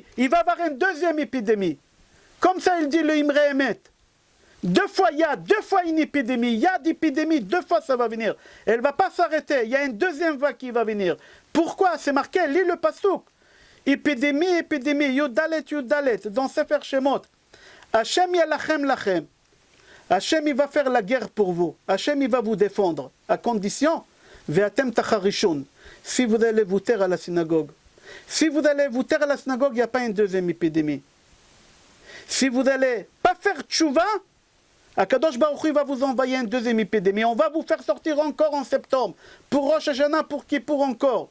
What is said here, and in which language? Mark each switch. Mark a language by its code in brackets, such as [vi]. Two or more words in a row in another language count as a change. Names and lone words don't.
[fr] Il va avoir une deuxième épidémie. Comme ça, il dit le Imre Emet. 2 fois Yad, 2 fois une épidémie. Yad, épidémie, 2 fois ça va venir. Elle ne va pas s'arrêter. Il y a une deuxième vague qui va venir. Pourquoi? C'est marqué, lis le Pasuk. Épidémie, épidémie, Yudalet, Yudalet, dans Sefer Shemot. [he] השם ילחם לכם. [fr] Hachem, il va faire la guerre pour vous. Hachem, il va vous défendre. À condition, [he] ואתם תחרישון. [fr] Si vous allez vous taire à la synagogue. Si vous allez vous taire à la synagogue, il n'y a pas une deuxième épidémie. Si vous n'allez pas faire tchouva, [he] הקדוש ברוך הוא [fr] va vous envoyer une deuxième épidémie. On va vous faire sortir encore en septembre. Pour Rosh Hashanah, pour Kippour encore.